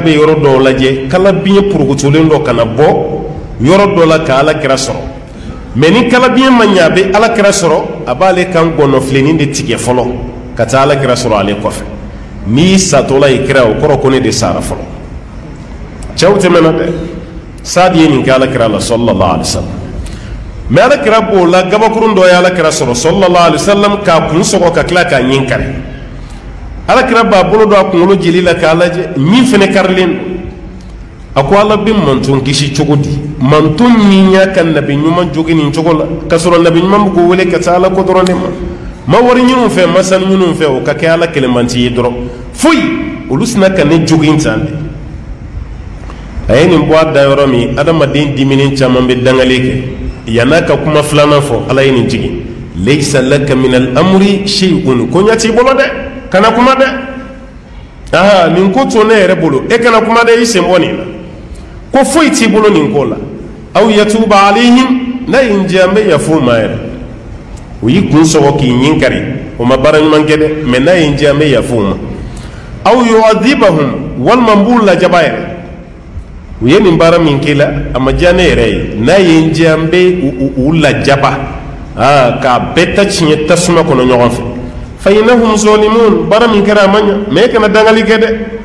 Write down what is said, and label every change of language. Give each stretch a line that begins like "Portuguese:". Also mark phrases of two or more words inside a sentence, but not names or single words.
Bambara: bɛ yɔrɔ dɔw lajɛ kalabiɲɛ purukutulen dɔ kana bɔ yɔrɔ dɔ la ka ala kira sɔrɔ mais ni kalabiɲɛ ma ɲɛ a bɛ ala kira sɔrɔ a b'ale kan gɔnɔfilenin de tigɛ fɔlɔ ka taa ala kira sɔrɔ ale kɔfɛ n'i satola i kira o kɔrɔ ko ne de sara fɔlɔ cɛw tɛmɛna dɛ Saadi ye nin kɛ ala kira la
Arabic: صلى الله عليه وسلم
Bambara: mais ala kira b'o la gabakurun dɔ ye ala kira sɔrɔ
Arabic: صلى الله عليه وسلم
Bambara: k'a kun sɔgɔ ka tila k'a ɲin kari ala kira b'a bolo don a kunkolo jeli la k'a lajɛ min fɛnɛ karilen a ko ala bɛ mantun kisi cogo di mantun min y'a ka nabi ɲuman jogi nin cogo la ka sɔrɔ nabi ɲuman bɛ k'o wele ka taa ala ko dɔrɔn de ma ma wari ɲinnu fɛ ma sanu ɲinnu fɛ o ka kɛ ala kɛlɛmanti ye dɔrɔn foyi olu sina ka ne jogi tan de a ye nin bɔ a da yɔrɔ min adamaden diminen caman bɛ dangali kɛ yan'a ka kuma filanan fɔ ala ye nin jigin
Arabic: ليس لك من الأمر شيء
Bambara: ko ɲɛ t'i bolo dɛ kana kuma dɛ nin ko to ne yɛrɛ bolo e kana kuma dɛ i sen bɔ nin na ko foyi t'i bolo nin ko la
Arabic: أو يتوب عليهم
Bambara: n'a ye n diya n bɛ yafu ma yɛrɛ o y'i kun sɔgɔ k'i ɲin kari o ma baara ɲuman kɛ dɛ mais n'a ye n diya n bɛ yafu ma
Arabic: أو يعذبهم
Bambara: walima n b'u lajaba yɛrɛ u ye nin baara min k'i la a ma diya ne yɛrɛ ye n'a ye n diya n bɛ u lajaba k'a bɛɛ ta tiɲɛ tasuma kɔnɔ ɲɔgɔn fɛ
Arabic: فإنهم ظالمون
Bambara: baara min kɛra a ma ɲa mais e kana dangali kɛ dɛ